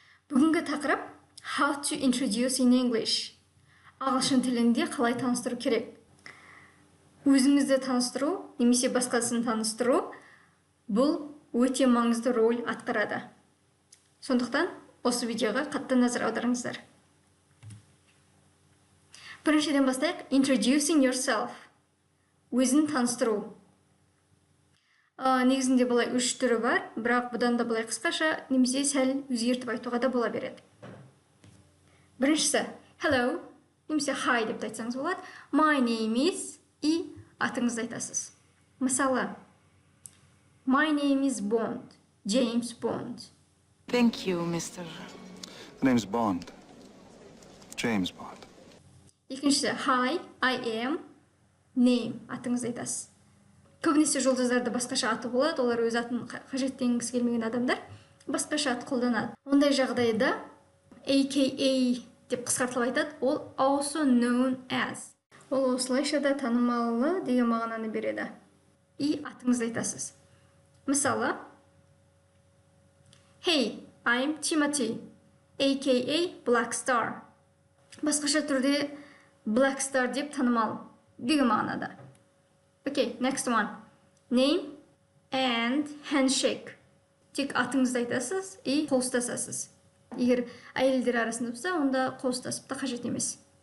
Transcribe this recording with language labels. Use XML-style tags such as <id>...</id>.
<kk>Бүгінгі тақырып</kk> <en>How to introduce in English.</en> <kk>Ағылшын тілінде қалай таныстыру керек. Өзіңізді таныстыру, немесе басқасын таныстыру, бұл өте маңызды роль атқарады. Сондықтан, осы видеоға қатты назар аударыңыздар. Біріншіден бастайық,</kk> <en>introducing yourself.</en> <kk>Өзін таныстыру. Негізінде бұлай 3 түрі бар, бірақ бұдан да бұлай қысқаша, немесе сәл өзгертіп айтуға да бола береді. Біріншісі, hello, немесе hi деп айтсаңыз болады.</kk> <en>My name is,</en> <kk>и атыңызды айтасыз.</kk> <en>Мысалы, my name is Bond, James Bond. Thank you, Mr. The name's Bond. James Bond.</en> <kk>Екіншісі,</kk> <en>hi, I am,</en> <kk>name, атыңызды айтасыз. Көбінесе жұлдыздарды басқаша аты болады, олар өз атын қажеттенгісі келмеген адамдар басқаша ат қолданады. Ондай жағдайда AKA деп қысқартылып айтады, ол</kk> <en>also known as.</en> <kk>Ол осылайша да танымалы деген мағынаны береді. И атыңызды айтасыз.</kk> <en>Мысалы, Hey, I'm Timothy, AKA Black Star.</en> <kk>Басқаша түрде Black Star деп танымал деген мағынада.</kk> <en>Okay, next one. Name and handshake.</en> <kk>Тек атыңызды айтасыз и қол ұстасасыз. Егер әйелдер арасында болса, онда қол ұстасып та қажет емес.</kk>